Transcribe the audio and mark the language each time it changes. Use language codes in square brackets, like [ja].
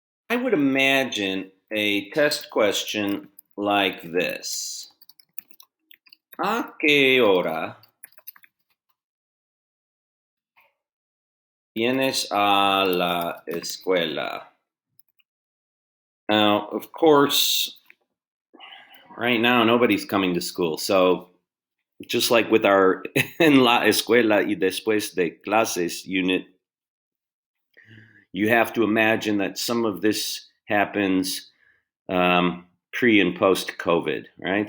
[en] I would imagine a test question like this. [es] ¿A qué hora vienes a la escuela? [en] Now, of course, right now nobody's coming to school. So just like with our [es] en la escuela y después de clases [en] unit, you have to imagine that some of this happens pre and post COVID, right?